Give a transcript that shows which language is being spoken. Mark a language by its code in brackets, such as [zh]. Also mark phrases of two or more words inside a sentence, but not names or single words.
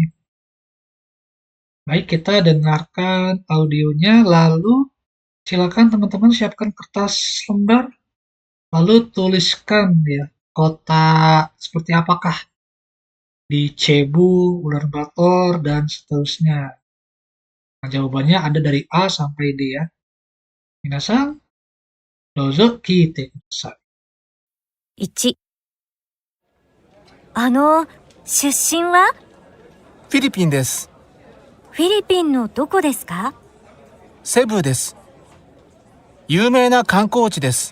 [id] Baik, kita dengarkan audionya, lalu silakan teman-teman siapkan kertas lembar, lalu tuliskan ya kota seperti apakah di Cebu, Ulaanbaatar, dan seterusnya. Nah, jawabannya ada dari A sampai D ya. [ja] 皆さん、どうぞ聞いてください. 1、出身はフィリピンです。フィリピンのどこですか？セブです。有名な観光地です。